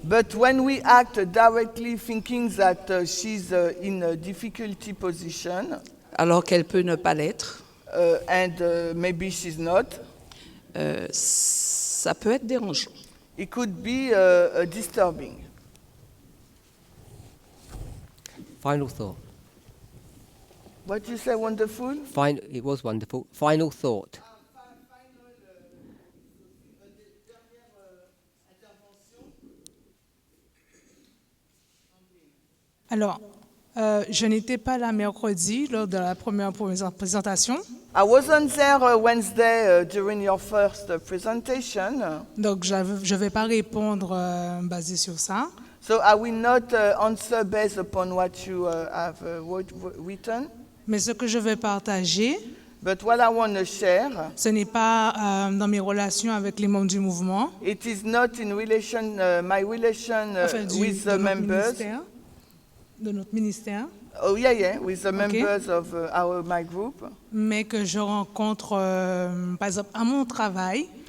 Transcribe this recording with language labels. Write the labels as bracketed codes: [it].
[en] But when we act directly thinking that she's in a difficulty position, [fr] alors qu'elle peut ne pas l'être, [en] and maybe she's not, [fr] ça peut être dérangeant. [en] it could be disturbing. Final thought. What you say, wonderful? It was wonderful. Final thought. [fr] Alors, je n'étais pas là mercredi lors de la première présentation. [en] I wasn't there Wednesday during your first presentation, [fr] Donc, je ne vais pas répondre basé sur ça. [en] so I will not answer based upon what you have written. [fr] Mais ce que je vais partager, [en] But what I want to share, [fr] ce n'est pas dans mes relations avec les membres du mouvement, [en] it is not in relation, my relation [fr] enfin, [en] with [fr] de [en] the [fr] notre [en] members. [fr] ministère, de notre ministère, [en] Oh yeah, with the Okay. members of my group. [fr] mais que je rencontre, par exemple, à mon travail.